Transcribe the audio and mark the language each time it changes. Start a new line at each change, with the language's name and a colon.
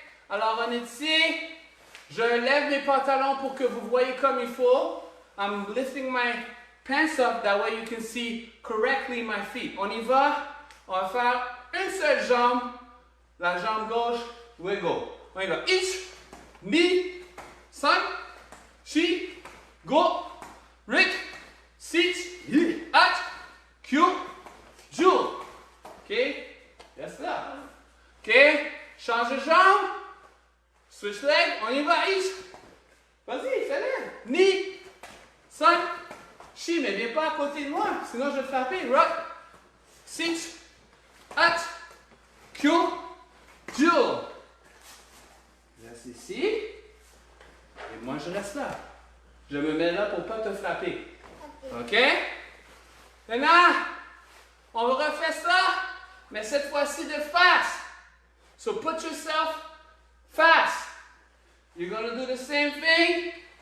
French: Alors on est ici. Je lève mes pantalons pour que vous voyez comme il faut.
English: I'm lifting my pants up, that way you can see correctly my feet.
French: On y va. On va faire une seule jambe. La jambe gauche, wiggle. On y va.
Japanese: Ich, ni, san, shi, go, rik, sit, at, q, ju.
French: OK? Reste là. OK? Change de jambe.
English: Switch leg.
French: On y va. Ich. Vas-y, fais-le.
Japanese: Ni, san, shi,
French: mais viens pas à côté de moi, sinon je vais te frapper.
Japanese: Rock, sit, at, q, ju.
French: Reste ici. Et moi, je reste là. Je me mets là pour ne pas te frapper. OK? Maintenant, on refait ça, mais cette fois-ci de face.
English: So put yourself fast. You're going to do the same thing.